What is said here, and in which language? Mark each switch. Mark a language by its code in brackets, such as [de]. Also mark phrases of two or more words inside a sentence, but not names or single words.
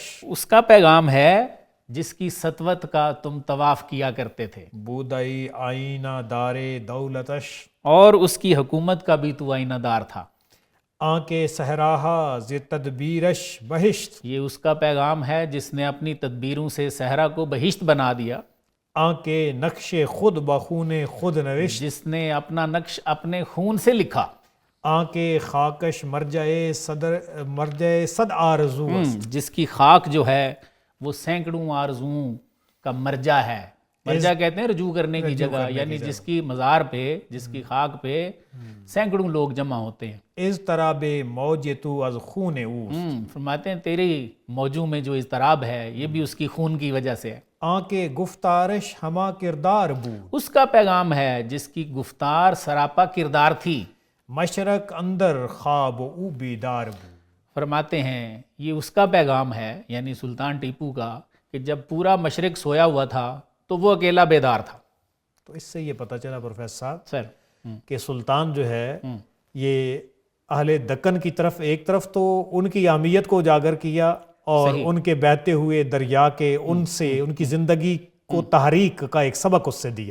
[ur] اس کا پیغام ہے جس کی سطوت کا تم طواف کیا کرتے تھے، [fa] بودئی آئینہ دار دولتش، [ur] اور اس کی حکومت کا بھی تو آئینہ دار تھا۔ [fa] آنکے صحراہا ز تدبیرش بہشت، [ur] یہ اس کا پیغام ہے جس نے اپنی تدبیروں سے صحرا کو بہشت بنا دیا۔ [fa] آنکے نقش خود بخون خود نوشت، [ur] جس نے اپنا نقش اپنے خون سے لکھا، [fa] آنکے خاکش مرجع صد آرزو است، [ur] جس کی خاک جو ہے وہ سینکڑوں آرزوؤں کا مرجع ہے. مرجع کہتے ہیں رجوع کرنے کی جگہ، یعنی جس کی مزار پہ، جس کی خاک پہ سینکڑوں لوگ جمع ہوتے ہیں. [fa] اضطراب موج تو از خون اوست، [ur] فرماتے ہیں تیری موجوں میں جو اضطراب ہے یہ بھی اس کی خون کی وجہ سے ہے. [fa] آنکے گفتارش ہما کردار بود، [ur] اس کا پیغام ہے جس کی گفتار سراپا کردار تھی. [fa] مشرق اندر خواب او بیدار بود. [ur] فرماتے ہیں یہ اس کا پیغام ہے، یعنی سلطان ٹیپو کا، کہ جب پورا مشرق سویا ہوا تھا تو وہ اکیلا بیدار تھا. تو اس سے یہ پتہ چلا پروفیسر صاحب سر کہ سلطان جو ہے یہ اہل دکن کی طرف، ایک طرف تو ان کی اہمیت کو اجاگر کیا اور ان کے بہتے ہوئے دریا کے ان سے ان کی زندگی کو تحریک کا ایک سبق اس سے دیا،